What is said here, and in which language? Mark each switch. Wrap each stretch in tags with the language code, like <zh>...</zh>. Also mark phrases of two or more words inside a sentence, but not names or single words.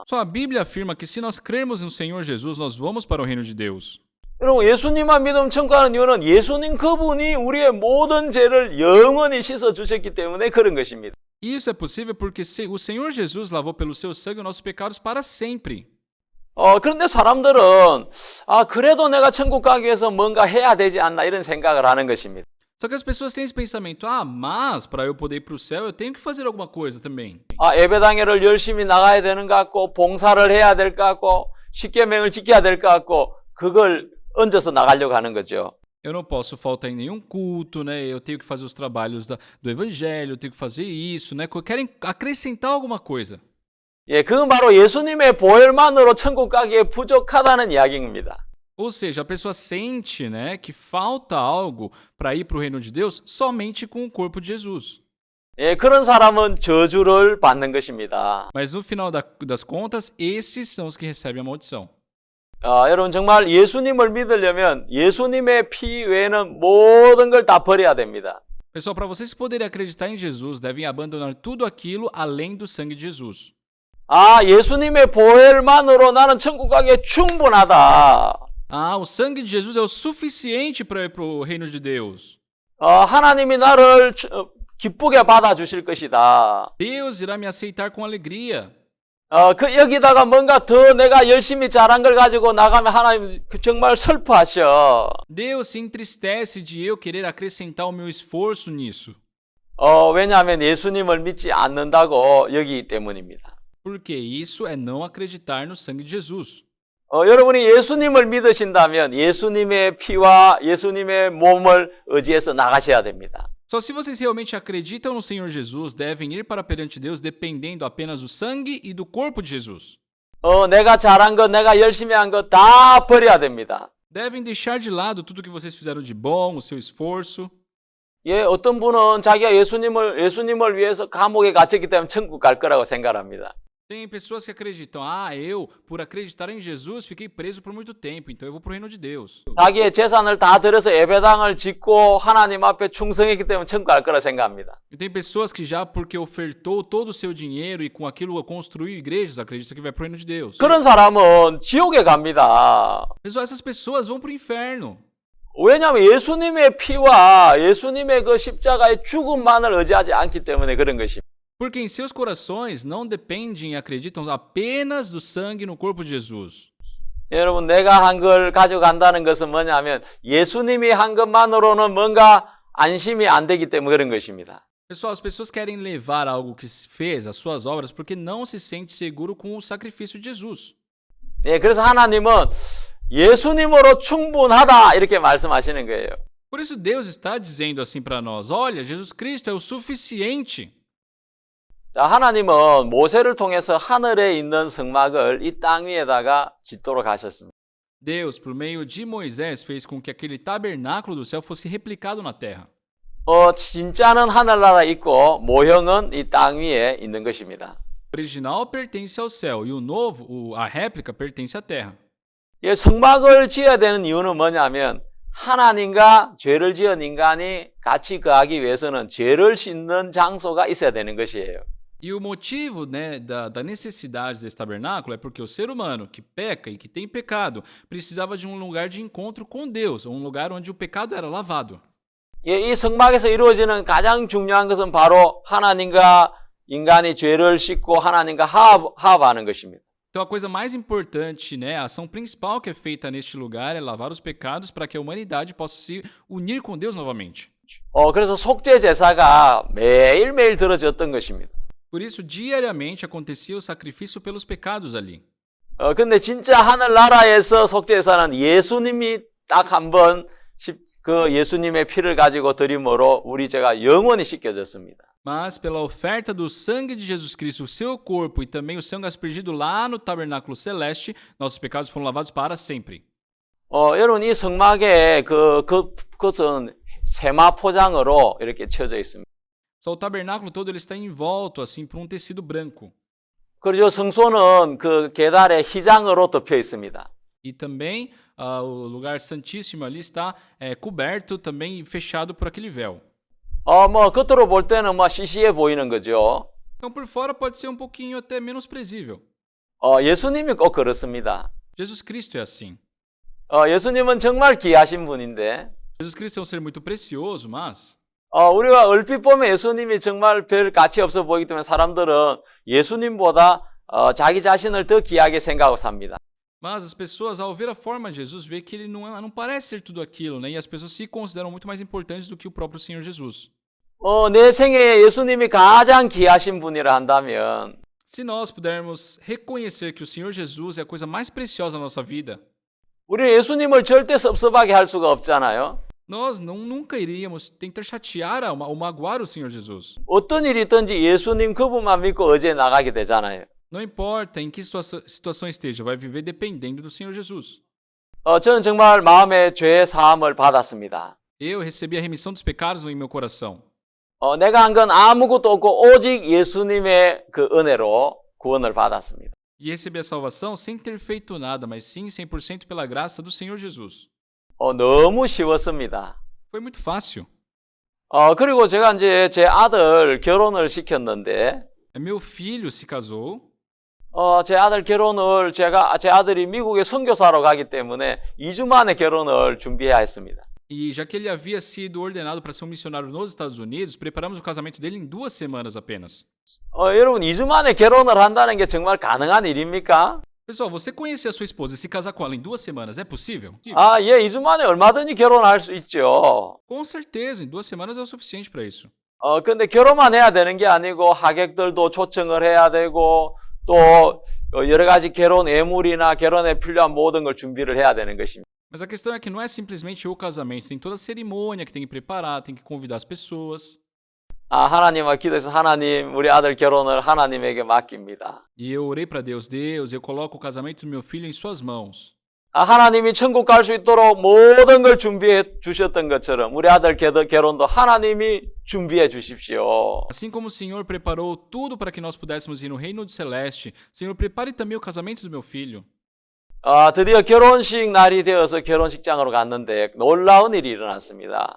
<pt>Só a Bíblia afirma que se nós crermos no Senhor Jesus, nós vamos para o reino de Deus.</pt> <ko>여러분, 예수님만 믿으면 천국 가는 이유는 예수님 그분이 우리의 모든 죄를 영원히 씻어 주셨기 때문에 그런 것입니다.</ko> <pt>Isso é possível porque o Senhor Jesus lavou pelo seu sangue os nossos pecados para sempre.</pt> <ko>그런데 사람들은 그래도 내가 천국 가기 위해서 뭔가 해야 되지 않나 이런 생각을 하는 것입니다.</ko> <pt>Só que as pessoas têm esse pensamento, mas para eu poder ir para o céu, eu tenho que fazer alguma coisa também.</pt> <ko>예배당회를 열심히 나가야 되는 것 같고 봉사를 해야 될 것 같고 십계명을 지켜야 될 것 같고 그걸 얹어서 나가려고 하는 거죠.</ko> <pt>Eu não posso faltar em nenhum culto, né? Eu tenho que fazer os trabalhos do evangelho, eu tenho que fazer isso, né? Querem acrescentar alguma coisa.</pt> <ko>그건 바로 예수님의 보혈만으로 천국 가기에 부족하다는 이야기입니다.</ko> <pt>Ou seja, a pessoa sente, né, que falta algo para ir para o reino de Deus somente com o corpo de Jesus.</pt> <ko>그런 사람은 저주를 받는 것입니다.</ko> <pt>Mas no final das contas, esses são os que recebem a maldição.</pt> <ko>여러분 정말 예수님을 믿으려면 예수님의 피 외에는 모든 걸 다 버려야 됩니다.</ko> <pt>Pessoal, para vocês poderem acreditar em Jesus, devem abandonar tudo aquilo além do sangue de Jesus.</pt> <ko>예수님의 보혈만으로 나는 천국 가기에 충분하다.</ko> <pt>O sangue de Jesus é o suficiente para ir para o reino de Deus.</pt> <ko>하나님이 나를 기쁘게 받아주실 것이다.</ko> <pt>Deus irá me aceitar com alegria.</pt> <ko>여기다가 뭔가 더 내가 열심히 잘한 걸 가지고 나가면 하나님 정말 슬퍼하셔.</ko> <pt>Deus se entristece de eu querer acrescentar o meu esforço nisso.</pt> <ko>왜냐하면 예수님을 믿지 않는다고 여기기 때문입니다.</ko> <pt>Porque isso é não acreditar no sangue de Jesus.</pt> <ko>여러분이 예수님을 믿으신다면 예수님의 피와 예수님의 몸을 의지해서 나가셔야 됩니다.</ko> <pt>Só se vocês realmente acreditam no Senhor Jesus, devem ir para perante Deus dependendo apenas do sangue e do corpo de Jesus.</pt> <ko>내가 잘한 것, 내가 열심히 한 것 다 버려야 됩니다.</ko> <pt>Devem deixar de lado tudo que vocês fizeram de bom, o seu esforço.</pt> <ko>어떤 분은 자기가 예수님을 위해서 감옥에 갇혔기 때문에 천국 갈 거라고 생각합니다.</ko> <pt>Tem pessoas que acreditam, eu, por acreditar em Jesus, fiquei preso por muito tempo, então eu vou para o reino de Deus.</pt> <ko>자기의 재산을 다 들여서 예배당을 짓고 하나님 앞에 충성했기 때문에 천국 갈 거라 생각합니다.</ko> <pt>E tem pessoas que já porque ofertou todo o seu dinheiro e com aquilo construiu igrejas, acreditam que vai para o reino de Deus.</pt> <ko>그런 사람은 지옥에 갑니다.</ko> <pt>Pessoal, essas pessoas vão para o inferno.</pt> <ko>왜냐하면 예수님의 피와 예수님의 그 십자가의 죽음만을 의지하지 않기 때문에 그런 것입니다.</ko> <pt>Porque em seus corações não dependem e acreditam apenas do sangue no corpo de Jesus.</pt> <ko>여러분, 내가 한 걸 가져간다는 것은 뭐냐면 예수님이 한 것만으로는 뭔가 안심이 안 되기 때문에 그런 것입니다.</ko> <pt>Pessoal, as pessoas querem levar algo que se fez, as suas obras, porque não se sente seguro com o sacrifício de Jesus.</pt> <ko>그래서 하나님은 예수님으로 충분하다 이렇게 말씀하시는 거예요.</ko> <pt>Por isso Deus está dizendo assim para nós, olha, Jesus Cristo é o suficiente.</pt> <ko>하나님은 모세를 통해서 하늘에 있는 성막을 이 땅 위에다가 짓도록 하셨습니다.</ko> <pt>Deus, por meio de Moisés, fez com que aquele tabernáculo do céu fosse replicado na terra.</pt> <ko>진짜는 하늘나라에 있고 모형은 이 땅 위에 있는 것입니다.</ko> <pt>O original pertence ao céu e o novo, a réplica, pertence à terra.</pt> <ko>성막을 지어야 되는 이유는 뭐냐면 하나님과 죄를 지은 인간이 같이 거하기 위해서는 죄를 씻는 장소가 있어야 되는 것이에요.</ko> <pt>E o motivo, né, da necessidade desse tabernáculo é porque o ser humano que peca e que tem pecado precisava de um lugar de encontro com Deus, um lugar onde o pecado era lavado.</pt> <ko>이 성막에서 이루어지는 가장 중요한 것은 바로 하나님과 인간이 죄를 씻고 하나님과 화합하는 것입니다.</ko> <pt>Então a coisa mais importante, né, a ação principal que é feita neste lugar é lavar os pecados para que a humanidade possa se unir com Deus novamente.</pt> <ko>그래서 속죄 제사가 매일매일 드려졌던 것입니다.</ko> <pt>Por isso, diariamente acontecia o sacrifício pelos pecados ali.</pt> <ko>근데 진짜 하늘나라에서 속죄사는 예수님이 딱 한 번 그 예수님의 피를 가지고 드림으로 우리 죄가 영원히 씻겨졌습니다.</ko> <pt>Mas pela oferta do sangue de Jesus Cristo, o seu corpo e também o sangue aspergido lá no tabernáculo celeste, nossos pecados foram lavados para sempre.</pt> <ko>여러분 이 성막에 그것은 세마 포장으로 이렇게 쳐져 있습니다.</ko> <pt>Só o tabernáculo todo ele está envolto assim por um tecido branco.</pt> <ko>그리고 성소는 그 계달에 휘장으로 덮여 있습니다.</ko> <pt>E também o lugar santíssimo ali está coberto também e fechado por aquele véu.</pt> <ko>뭐 겉으로 볼 때는 뭐 시시해 보이는 거죠.</ko> <pt>Então por fora pode ser um pouquinho até menosprezível.</pt> <ko>예수님이 꼭 그렇습니다.</ko> <pt>Jesus Cristo é assim.</pt> <ko>예수님은 정말 귀하신 분인데</ko> <pt>Jesus Cristo é um ser muito precioso, mas</pt> <ko>우리가 얼핏 보면 예수님이 정말 별 가치 없어 보이기 때문에 사람들은 예수님보다 자기 자신을 더 귀하게 생각하고 삽니다.</ko> <pt>Mas as pessoas, ao ver a forma de Jesus, vê que ele não parece ser tudo aquilo, né? E as pessoas se consideram muito mais importantes do que o próprio Senhor Jesus.</pt> <ko>내 생애에 예수님이 가장 귀하신 분이라 한다면</ko> <pt>Se nós pudermos reconhecer que o Senhor Jesus é a coisa mais preciosa na nossa vida,</pt> <ko>우리 예수님을 절대 섭섭하게 할 수가 없잖아요.</ko> <pt>nós nunca iríamos tentar chatear ou magoar o Senhor Jesus.</pt> <ko>어떤 일이 있든지 예수님 그분만 믿고 어제 나가게 되잖아요.</ko> <pt>Não importa em que situação esteja, vai viver dependendo do Senhor Jesus.</pt> <ko>저는 정말 마음의 죄 사함을 받았습니다.</ko> <pt>Eu recebi a remissão dos pecados em meu coração.</pt> <ko>내가 한 건 아무것도 없고 오직 예수님의 그 은혜로 구원을 받았습니다.</ko> <pt>E recebi a salvação sem ter feito nada, mas sim 100% pela graça do Senhor Jesus.</pt> <ko>너무 쉬웠습니다.</ko> <pt>Foi muito fácil.</pt> <ko>그리고 제가 이제 제 아들 결혼을 시켰는데</ko> <pt>Meu filho se casou.</pt> <ko>제 아들 결혼을 제 아들이 미국에 선교사로 가기 때문에 2주 만에 결혼을 준비해야 했습니다.</ko> <pt>E já que ele havia sido ordenado para ser um missionário nos Estados Unidos, preparamos o casamento dele em 2 semanas apenas.</pt> <ko>여러분 2주 만에 결혼을 한다는 게 정말 가능한 일입니까?</ko> <pt>Pessoal, você conhecer a sua esposa e se casar com ela em 2 semanas é possível?</pt> <ko>예, 2주 만에 얼마든지 결혼할 수 있죠.</ko> <pt>Com certeza, em 2 semanas é o suficiente para isso.</pt> <ko>근데 결혼만 해야 되는 게 아니고 하객들도 초청을 해야 되고 또 여러 가지 결혼 예물이나 결혼에 필요한 모든 걸 준비를 해야 되는 것입니다.</ko> <pt>Mas a questão é que não é simplesmente o casamento, tem toda a cerimônia que tem que preparar, tem que convidar as pessoas.</pt> <ko>하나님과 기도해서 하나님 우리 아들 결혼을 하나님에게 맡깁니다.</ko> <pt>E eu orei para Deus, eu coloco o casamento do meu filho em suas mãos.</pt> <ko>하나님이 천국 갈 수 있도록 모든 걸 준비해 주셨던 것처럼 우리 아들 결혼도 하나님이 준비해 주십시오.</ko> <pt>Assim como o Senhor preparou tudo para que nós pudéssemos ir no reino do celeste, Senhor, prepare também o casamento do meu filho.</pt> <ko>드디어 결혼식 날이 되어서 결혼식장으로 갔는데 놀라운 일이 일어났습니다.</ko>